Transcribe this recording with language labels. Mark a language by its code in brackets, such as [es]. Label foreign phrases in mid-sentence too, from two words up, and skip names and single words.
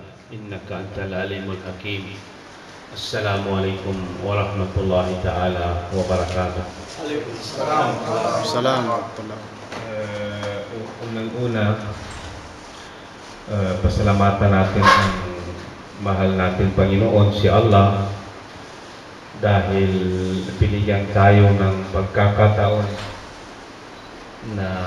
[ar] إنك أنت العليم الحكيم. السلام عليكم ورحمة الله تعالى وبركاته. سلام ورحمة الله. [tl] Unang-una, pasalamatan natin ang mahal natin Panginoon, si Allah, dahil binigyan tayo ng pagkakataon na